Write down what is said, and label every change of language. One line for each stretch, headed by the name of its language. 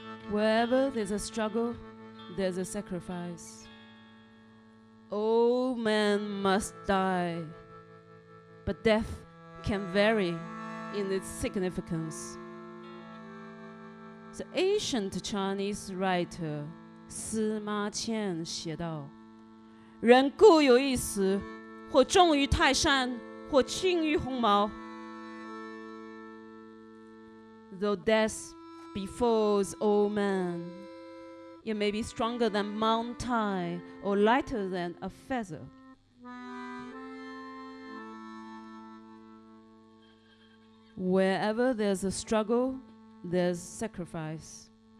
English: Wherever there's a struggle, there's a sacrifice. All men must die, but death can vary in its significance. The ancient Chinese writer
Chinese: 司马迁写道：“人固有一死，或重于泰山，或轻于鸿毛。”
English: Though death befalls all men, it may be stronger than Mount Tai or lighter than a feather. Wherever there's a struggle, there's sacrifice.